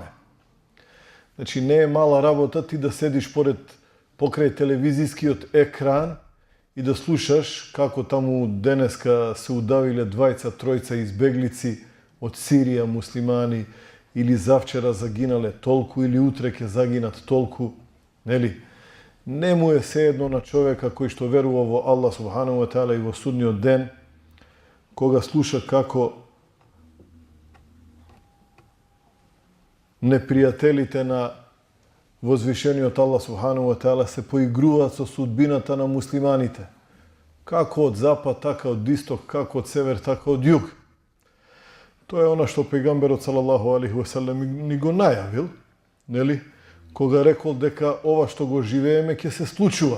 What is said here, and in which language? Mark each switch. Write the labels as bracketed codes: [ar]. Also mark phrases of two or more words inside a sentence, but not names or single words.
[mk] Значи не е мала работа ти да седиш покрај телевизискиот екран и да слушаш како таму денеска се удавиле двајца, тројца избеглици од Сирија, муслимани, или завчера загинале толку, или утре ќе загинат толку, нели? Не му е сеедно на човека кој што верува во Аллах [ar] سبحانه وتعالى [mk] и во судниот ден, кога слуша како непријателите на возвишениот Аллах [ar] سبحانه وتعالى [mk] се поигруваат со судбината на муслиманите. Како од запад, така од исток, како од север, така од југ. Тоа е она што пегамберот [ar] صلى الله عليه وسلم [mk] ни го најавил, нели? Кога рекол дека ова што го живееме ќе се случува.